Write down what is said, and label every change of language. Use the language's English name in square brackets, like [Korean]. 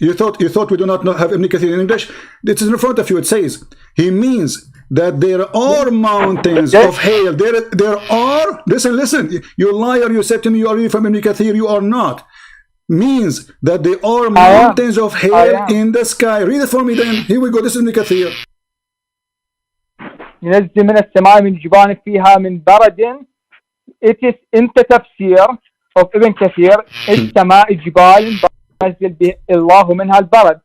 [English] You thought we do not have Ibn Kathir in English? This is in front of you. It says, he means that there are mountains of hail. There are, listen, you liar, you said to me you are reading from Ibn Kathir, you are not. Means that there are mountains of hail in the sky. Read it for me then. Here we go, this is Ibn Kathir. [Arabic] ينزل من السماء من جبال فيها من برد. [English] It is in the tafsir of Ibn Kathir. [Arabic] السماء جبال ينزل الله منها البرد.